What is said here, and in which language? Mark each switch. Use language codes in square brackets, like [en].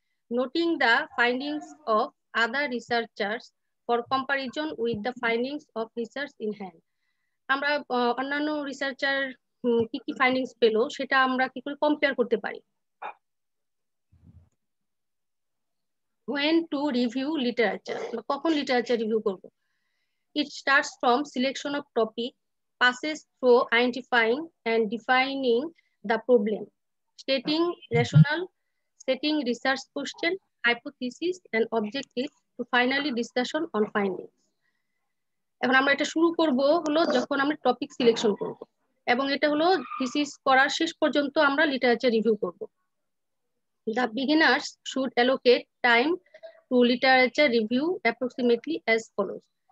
[en] noting the findings of other researchers for comparison with the findings of research in hand, [bn] আমরা অন্যান্য researcher কি কি findings পেলো সেটা আমরা কি করে কম্পেয়ার করতে পারি। [en] When to review literature, [bn] কখন লিটারেচার রিভিউ করব? [en] It starts from selection of topic, passes through identifying and defining the problem, stating rationale, setting research question, hypothesis, and objectives to finally discussion on findings. [bn] এখন আমরা এটা শুরু করব হলো যখন আমরা টপিক সিলেকশন করব, এবং এটা হলো থিসিস করার শেষ পর্যন্ত আমরা লিটারেচার রিভিউ করব। [en] The beginners should allocate time to literature review approximately as follows.